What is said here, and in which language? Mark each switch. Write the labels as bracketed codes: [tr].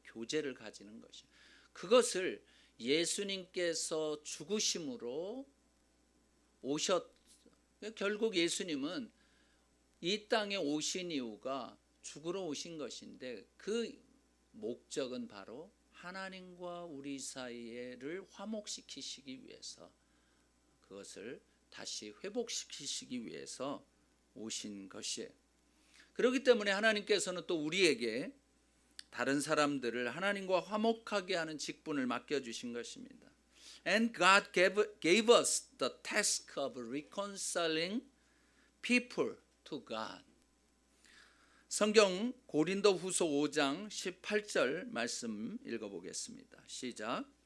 [ko] 교제를 가지는 것이에요. 그것을 예수님께서 죽으심으로 결국 예수님은 이 땅에 오신 이유가 죽으러 오신 것인데 그 목적은 바로 하나님과 우리 사이를 화목시키시기 위해서, 그것을 다시 회복시키시기 위해서 오신 것이에요. 그렇기 때문에 하나님께서는 또 우리에게 다른 사람들을 하나님과 화목하게 하는 직분을 맡겨주신 것입니다. [en] And God gave us the task of reconciling people to God. [ko] 성경 고린도후서 5장 18절 말씀 읽어보겠습니다. 시작.